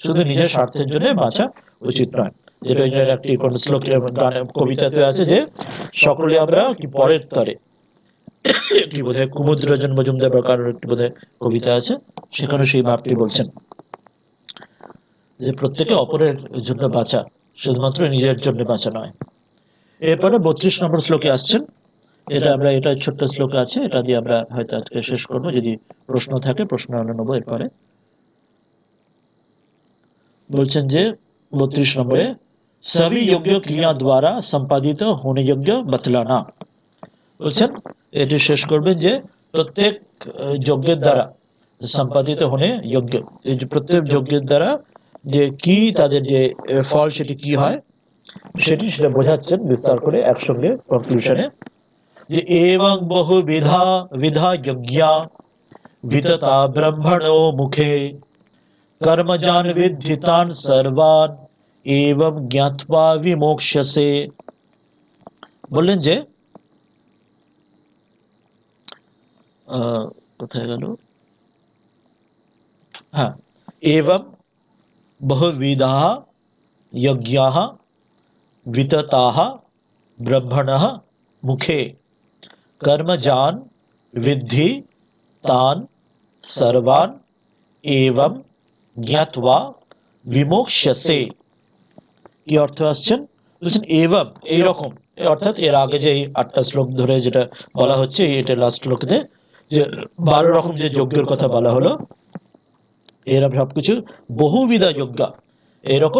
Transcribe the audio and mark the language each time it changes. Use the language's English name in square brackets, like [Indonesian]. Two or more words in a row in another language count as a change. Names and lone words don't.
[Bangla] শুধু নিজের স্বার্থের জন্য বাঁচা উচিত নয়। যেটা একটি কোন শ্লোকে গানে কবিতাতে আছে যে সকলে আমরা কি পরের তরে, একটি বোধহয় কুমুদরঞ্জন মজুমদার বা কারোর একটি বোধহয় কবিতা আছে, সেখানে সেই ভাবটি বলছেন যে প্রত্যেকে অপরের জন্য বাঁচা, শুধুমাত্র নিজের জন্য বাঁচা নয়। এরপরে 32 নম্বর শ্লোকে আসছেন। এটা ছোট্ট শ্লোক আছে, এটা দিয়ে আমরা হয়তো আজকে শেষ করব। যদি প্রশ্ন থাকে প্রশ্ন আমরা নেবো এরপরে। বলছেন যে 32 নম্বরে [Hindi] सभी योग्य क्रिया द्वारा संपादित होने योग्य बतलाना। [Bangla] বলছেন এটি শেষ করবেন যে প্রত্যেক যজ্ঞের দ্বারা সম্পাদিত হনে যোগ্য, এই যে প্রত্যেক যজ্ঞের দ্বারা যে কি তাদের যে ফল সেটি কি হয় সেটা বোঝাচ্ছেন বিস্তার করে একসঙ্গে কনক্লুশনে, যে [Sanskrit] এবং বহু বিধা বিধা যজ্ঞা বিততা ব্রহ্মণো মুখে कर्मजान विद्धितान सर्वान एवं ज्ञात्वा विमोक्ष्यसे। [Bangla] বললেন যে কোথায় গেল, হ্যাঁ, [Sanskrit] एवं बहुविधाः यज्ञाः वितताः ब्रह्मणः मुखे कर्मजान विद्धि तान सर्वान एवं জ্ঞাতবা বিমোক্ষ্যসে। [Bangla] কি অর্থ আসছেন, বলছেন এবং এইরকম, অর্থাৎ এর আগে যে 8টা শ্লোক ধরে যেটা বলা হচ্ছে, এটা লাস্ট শ্লোকে যে 12 রকম যে যজ্ঞের কথা বলা হলো, এরা সবকিছু বহুবিধা যজ্ঞ এরকম।